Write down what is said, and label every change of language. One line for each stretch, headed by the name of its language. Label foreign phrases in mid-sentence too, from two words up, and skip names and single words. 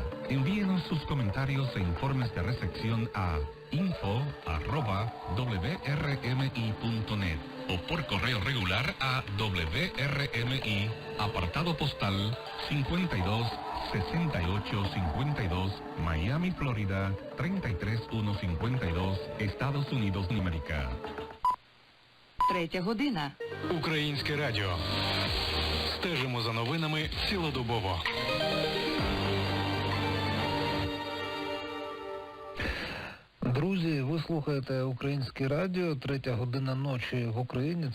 Spanish: Envíenos sus comentarios e informes de recepción a info@wrmi.net o por correo regular a WRMI, apartado postal 526852, Miami, Florida 33152, Estados Unidos de América.
Ukrainian: 3 година. Українське радіо. Стежимо за новинами цілодобово. Друзі, ви слухаєте Українське радіо, 3 година ночі в Україні.